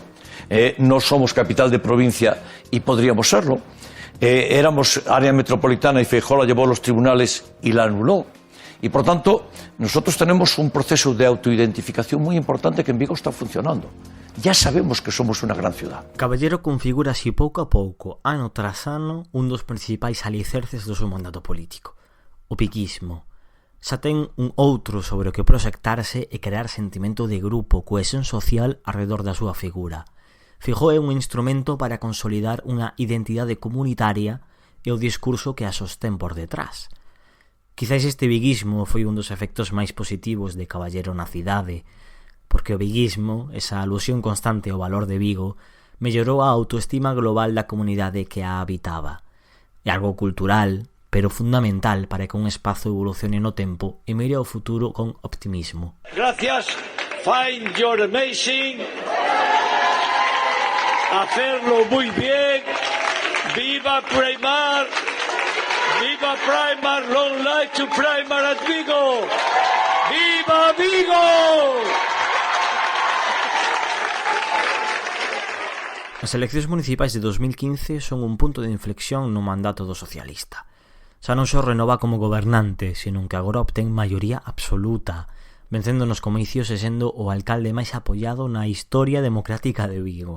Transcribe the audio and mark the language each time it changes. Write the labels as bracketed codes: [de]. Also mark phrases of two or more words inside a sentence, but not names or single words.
[es] No somos capital de provincia y podríamos serlo. Éramos área metropolitana y Feijóo la llevó a los tribunales y la anuló. Y por tanto, nosotros tenemos un proceso de autoidentificación muy importante que en Vigo está funcionando. Ya sabemos que somos unha gran ciudad. [gl] Caballero configura así pouco a pouco, ano tras ano, un dos principais alicerces do seu mandato político. O piquismo. Xa ten un outro sobre o que proxectarse e crear sentimento de grupo, cohesión social arredor da súa figura. Feijóo é un instrumento para consolidar unha identidade comunitaria e o discurso que a sostén por detrás. Quizais este viguismo foi un dos efectos máis positivos de Caballero na cidade, porque o viguismo, esa alusión constante ao valor de Vigo, mellorou a autoestima global da comunidade que a habitaba. É algo cultural, pero fundamental para que un espazo evolucione no tempo e mire ao futuro con optimismo. [es] Gracias, [en] find your amazing, [es] hacerlo muy bien, viva Primar, viva Primar, [en] long life to Primar at Vigo, viva Vigo. [gl] As eleccións municipais de 2015 son un punto de inflexión no mandato do socialista. Xa non só renova como gobernante, senón que agora obtén maioría absoluta, vencendo nos comicios e sendo o alcalde máis apoiado na historia democrática de Vigo.